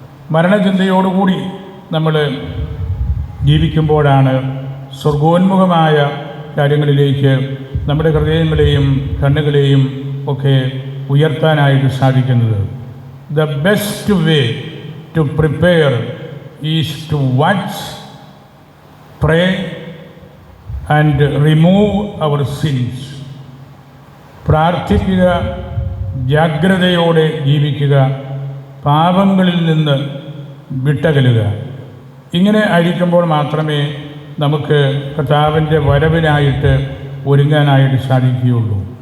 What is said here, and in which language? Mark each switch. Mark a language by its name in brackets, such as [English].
[Malayalam] മരണചിന്തയോടുകൂടി നമ്മൾ ജീവിക്കുമ്പോഴാണ് സ്വർഗോന്മുഖമായ കാര്യങ്ങളിലേക്ക് നമ്മുടെ ഹൃദയങ്ങളെയും കണ്ണുകളെയും ഒക്കെ ഉയർത്താനായിട്ട് സാധിക്കുന്നത്. [English] The best way to prepare is to watch, pray and remove our sins. [Malayalam] പ്രാർത്ഥിക്കുക, ജാഗ്രതയോടെ ജീവിക്കുക, പാപങ്ങളിൽ നിന്ന് വിട്ടകലുക. ഇങ്ങനെ ആയിരിക്കുമ്പോൾ മാത്രമേ നമുക്ക് കർത്താവിൻ്റെ വരവിനായിട്ട് ഒരുങ്ങാനായിട്ട് സാധിക്കുകയുള്ളൂ.